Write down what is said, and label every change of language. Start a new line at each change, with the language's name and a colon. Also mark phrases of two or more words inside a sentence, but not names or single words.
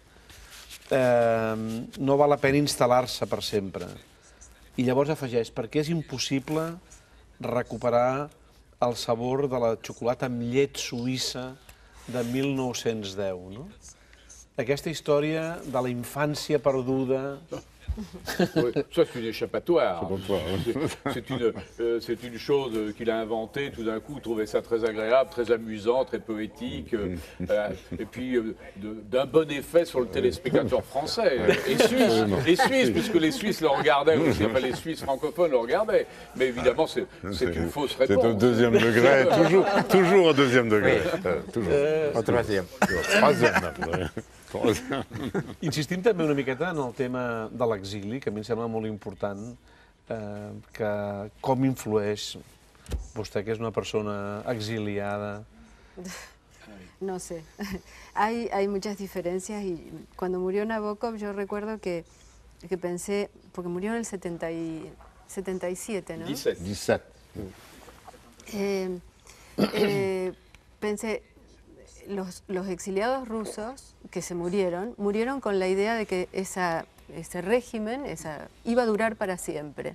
Catalan: No val la pena instal·lar-se per sempre. I llavors afegeix, perquè és impossible recuperar el sabor de la xocolata amb llet suïssa de 1910, no? Aquesta història de la infància perduda...
French: Oui, ça, c'est une échappatoire. C'est une chose qu'il a inventée. Tout d'un coup, il trouvait ça très agréable, très amusant, très poétique, et puis d'un bon effet sur le téléspectateur français et suisse, puisque les Suisses le regardaient aussi. Enfin, les Suisses francophones le regardaient. Mais évidemment, c'est une fausse réponse. C'est au deuxième degré, toujours au deuxième degré. Toujours. O troisième. Troisième.
Catalan: Insistim també una miqueta en el tema de l'exili, que a mi em sembla molt important, que com influeix vostè, que és una persona exiliada.
Spanish: No sé, hay muchas diferencias y cuando murió Nabokov yo recuerdo que pensé, porque murió en el 77, ¿no? 17. Pensé, los exiliados rusos que se murieron con la idea de que ese régimen iba a durar para siempre.